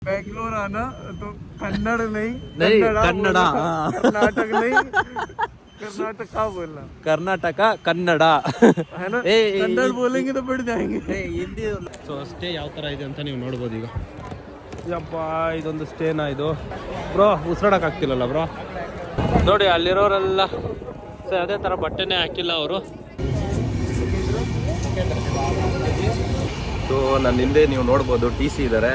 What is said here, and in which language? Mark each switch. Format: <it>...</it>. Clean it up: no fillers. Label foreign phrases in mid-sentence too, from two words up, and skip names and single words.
<hi>बेंगलोर आना तो कन्नड़ नहीं कन्नड़ा कर्नाटक नहीं कर्नाटका बोलना ಕರ್ನಾಟಕ ಕನ್ನಡ है ना कन्नड़ बोलेंगे तो बढ़ जाएंगे</hi> <kn>ಹಿಂದಿ.</kn> <en>so stay</en> <kn>ಯಾವ ಥರ ಇದೆ ಅಂತ ನೀವು ನೋಡ್ಬೋದು. ಈಗ ಯಪ್ಪ ಇದೊಂದು ಸ್ಟೇನಾ ಇದು ಬ್ರೋ? ಉಸಿರಾಡಕ್ಕೆ ಆಗ್ತಿಲ್ಲಲ್ಲ ಬ್ರೋ. ನೋಡಿ ಅಲ್ಲಿರೋರೆಲ್ಲ ಅದೇ ಥರ ಬಟ್ಟೆನೇ ಹಾಕಿಲ್ಲ ಅವರು. ಸೊ ನನ್ನ ಹಿಂದೆ ನೀವು ನೋಡ್ಬೋದು TC ಇದ್ದಾರೆ.</kn>